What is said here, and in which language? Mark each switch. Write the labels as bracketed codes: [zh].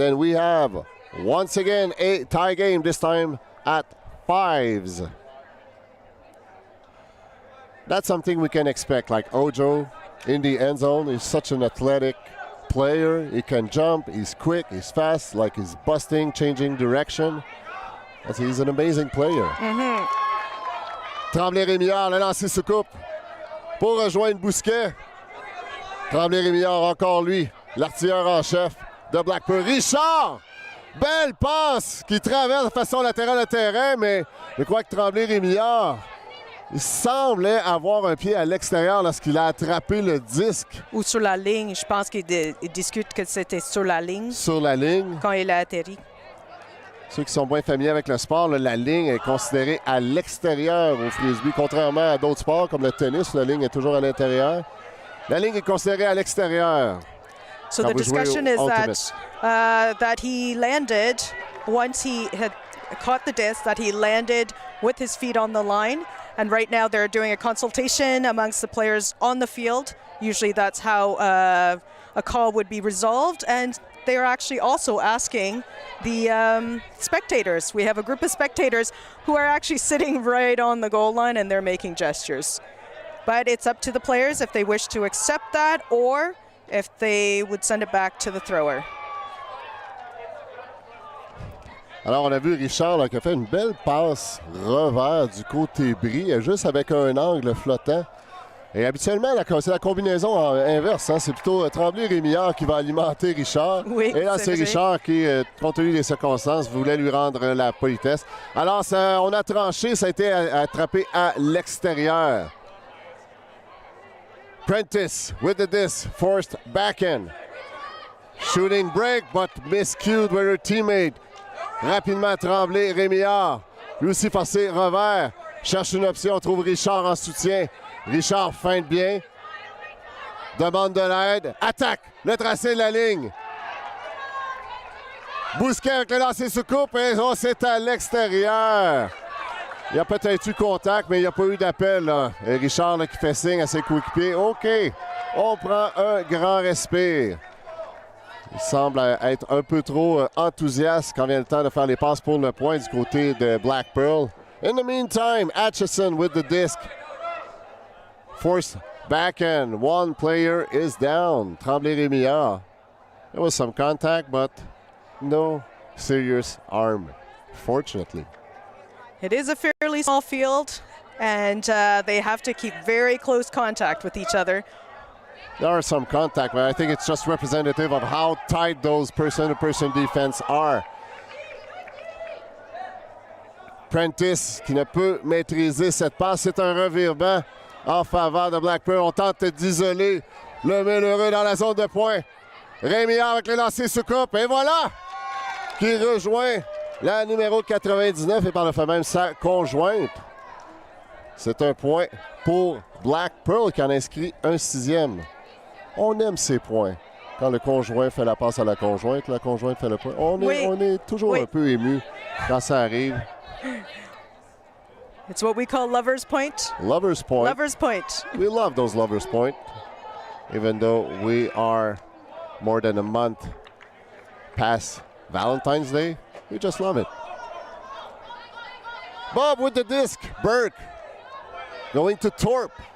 [en] And we have once again a tie game, this time at 5s. That's something we can expect, like Ojo in the end zone. He's such an athletic player. He can jump, he's quick, he's fast, like he's busting, changing direction. He's an amazing player. [fr] Tremblay-Rémillard, le lancer sous coupe pour rejoindre Bousquet. Tremblay-Rémillard, encore lui, l'artilleur en chef de Blackpearl. Richard! Belle passe qui traverse de façon latérale le terrain, mais je crois que Tremblay-Rémillard, il semblait avoir un pied à l'extérieur lorsqu'il a attrapé le disque. Ou sur la ligne. Je pense qu'il discute que c'était sur la ligne. Sur la ligne. Quand il a atterri. Ceux qui sont bien familiers avec le sport, là, la ligne est considérée à l'extérieur au frisbee, contrairement à d'autres sports comme le tennis, la ligne est toujours à l'intérieur. La ligne est considérée à l'extérieur. [en] So the discussion is that he landed, once he had caught the disc, that he landed with his feet on the line. And right now they're doing a consultation amongst the players on the field. Usually that's how a call would be resolved. And they're actually also asking the spectators. We have a group of spectators who are actually sitting right on the goal line and they're making gestures. But it's up to the players if they wish to accept that or if they would send it back to the thrower. [fr] Alors, on a vu Richard là, qui a fait une belle passe revers du côté bris, juste avec un angle flottant. Et habituellement, c'est la combinaison inverse. Hein? C'est plutôt Tremblay-Rémillard qui va alimenter Richard. Oui, et là, c'est Richard qui, compte tenu des circonstances, voulait lui rendre la politesse. Alors, on a tranché, ça a été attrapé à l'extérieur. [en] Prentice with the disc, forced back in. Shooting break, but miscued with her teammate. [fr] Rapidement, Tremblay-Rémillard. Lui aussi forcé revers. Cherche une option, trouve Richard en soutien. Richard feinte bien. Demande de l'aide. Attaque. Le tracé de la ligne. Bousquet avec le lancer sous coupe. Et c'est à l'extérieur. Il y a peut-être eu contact, mais il n'y a pas eu d'appel. Et Richard là, qui fait signe à ses coéquipiers. OK, on prend un grand respire. Il semble être un peu trop enthousiaste quand vient le temps de faire les passes pour le point du côté de Blackpearl. [en] In the meantime, Atchison with the disc. Forced back end. One player is down. Tremblay-Rémillard. There was some contact, but no serious harm, fortunately. It is a fairly small field, and they have to keep very close contact with each other. There are some contact, but I think it's just representative of how tight those person-to-person defense are. [fr] Prentice qui ne peut maîtriser cette passe. C'est un revirement en faveur de Blackpearl. On tente d'isoler Lemay-Lheureux dans la zone de pointe. Rémillard avec le lancer sous coupe. Et voilà! Qui rejoint la numéro 99 et par le fait même sa conjointe. C'est un point pour Blackpearl qui en inscrit un 6e. On aime ces points. quand le conjoint fait la passe à la conjointe fait le point. On est toujours un peu ému quand ça arrive. [en] It's what we call lover's point. Lover's point. Lover's point. We love those lover's point, even though we are more than a month past Valentine's Day. We just love it. Bob with the disc. Burke going to Torp.